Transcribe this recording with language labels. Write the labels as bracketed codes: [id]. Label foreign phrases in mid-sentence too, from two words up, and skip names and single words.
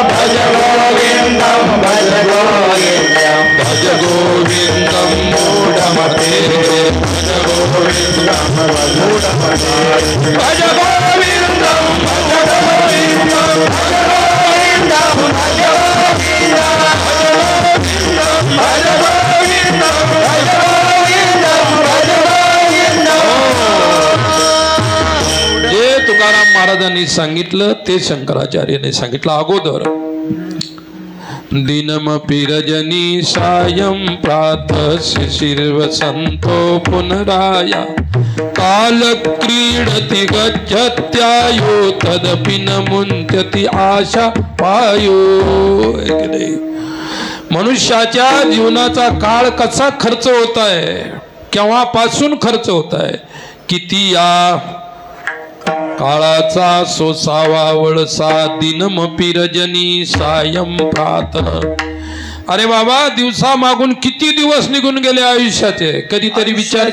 [sa] भज गोविंदम भज गोविंदम भज गोविंदम मूढ़मते भज गोविंदम मूढ़मते भज गोविंदम भज गोविंदम भज गोविंदम भज [mr] जे तुकाराम महाराजांनी सांगितलं ते शंकराचार्याने सांगितलं अगोदर। [sa] दिनमपि रजनी सायं प्रातः शिशिर वसंतो पुनराया काल क्रीडति गच्छत्यायु तदपि न मुञ्चति आशा पायो। [mr] मनुष्याच्या जीवनाचा काळ कसा खर्च होत आहे, केव्हापासून खर्च होत आहे, किती या काळाचा सोसावा वळसा [sa] दिनमपि रजनी सायं प्रातः. [mr] अरे बाबा, दिवसा मागून किती दिवस निघून गेले आयुष्याचे, कधीतरी विचार